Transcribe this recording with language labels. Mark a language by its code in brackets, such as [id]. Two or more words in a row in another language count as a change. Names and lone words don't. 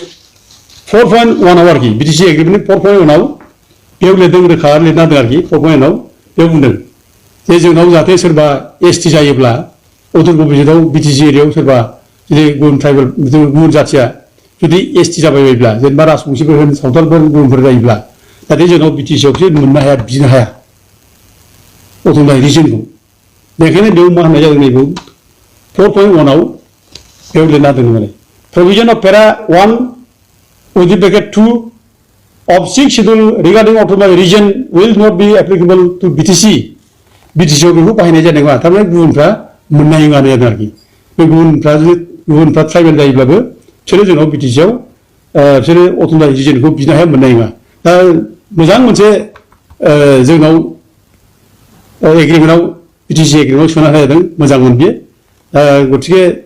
[brx] 4.1 आरोखि बिटिसि एग्रिमेन्टनि 4.1 आव बेयाव लिरदों रोखा लिरना होदों आरोखि 4.1 आव बेयाव बुंदों जे जोंनाव जाहाथे सोरबा एसटि जायोब्ला उदाल गुजरातआव बिटिसि एरियायाव सोरबा जुदि गुबुन ट्राइबेल गुबुन जाथिया जुदि एसटि जाबाय बायोब्ला जेनेबा राजबंसिफोर होन सावथालफोर गुबुनफोर जायोब्ला जाहाथे जोंनाव बिटिसिआवसो मोननो हाया बिनो हाया [en] autonomous regionखौ [brx] बेखायनो बेयाव मा होननाय जादों नैबेयाव 4.1 आव बेयाव लिरना होदों माने [en] provision of para 1 with the bracket 2 of 6 schedule regarding autonomous region will not be applicable to BTC [brx] BTC आव बेखौ बाहायनाय जानाय नङा थारमाने गुबुनफ्रा मोननाय नङा जादों आरोखि बे गुबुनफ्रा ट्राइबेल जायोब्लाबो बिसोरो जोंनाव BTC आव बिसोरो [en] autonomous regionखौ [brx] बिनो हाया मोननाय नङा दा मोजां मोनसे जोंनाव एग्रिमेन्टआव BTC एग्रिमेन्टआव सोना होनाय जादों मोजांमोन बियो गतिके